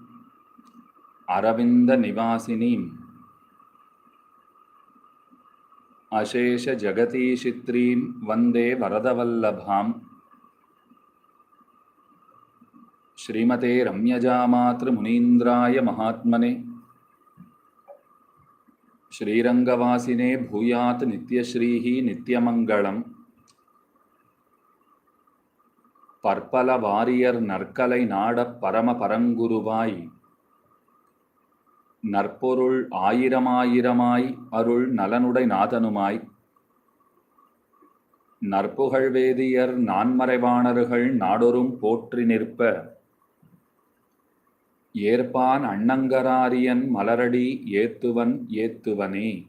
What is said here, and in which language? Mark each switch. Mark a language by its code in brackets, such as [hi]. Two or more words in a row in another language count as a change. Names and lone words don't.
[sa] अरविन्दनिवासिनीम् अशेषजगतीशित्रीं वन्दे वरदवल्लभाम् श्रीमते रम्यजामातृमुनीन्द्राय महात्मने श्रीरङ्गवासिने भूयात् नित्यश्रीः नित्यमङ्गलम् [ta] பற்பலவாரியர் நற்கலை நாடப் பரமபரங்குருவாய் நற்பொருள் ஆயிரமாயிரமாய் அருள் நலனுடை நாதனுமாய் நற்புகழ் வேதியர் நான்மறைவாணர்கள் நாடொரும் போற்றி நிற்ப ஏற்பான் அண்ணங்கராரியன் மலரடி ஏத்துவன் ஏத்துவனே.